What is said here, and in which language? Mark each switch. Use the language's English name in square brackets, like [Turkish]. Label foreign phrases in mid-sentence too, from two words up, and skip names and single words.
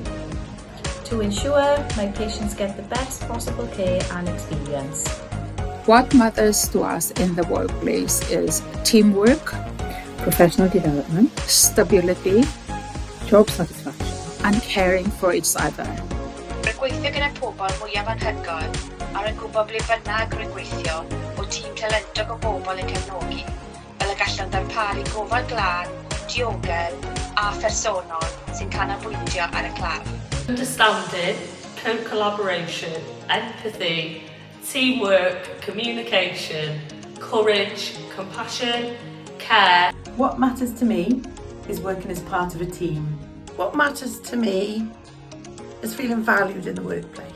[English] To ensure my patients get the best possible care and experience. What matters to us in the workplace is teamwork, Professional development, stability, job satisfaction, and caring for each other. [Welsh] Rwy'n gweithio gyda pobl mwyaf anhygoel a rwy'n gwybod ble bynnag rwy'n gweithio bod tîm talentog o bobl yn cefnogi, fel y gallan darparu gofal glân, diogel a phersonol sy'n canolbwyntio ar y claf. [English] Understanding, co-collaboration, empathy, teamwork, communication, courage, compassion, care. What matters to me is working as part of a team. What matters to me is feeling valued in the workplace.